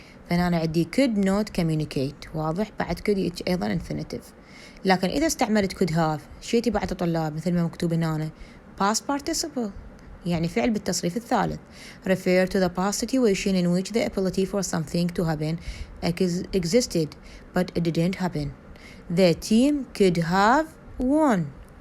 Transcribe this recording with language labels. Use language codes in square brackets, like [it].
[ar] فأنا عندي [en] could not communicate [ar] واضح. بعد could يجي أيضا infinitive. لكن إذا استعملت could have شي تبعت طلاب مثل ما مكتوب هنا past participle يعني فعل بالتصريف الثالث. [en] Refer to the past situation in which the ability for something to happen existed but it didn't happen. The team could have won.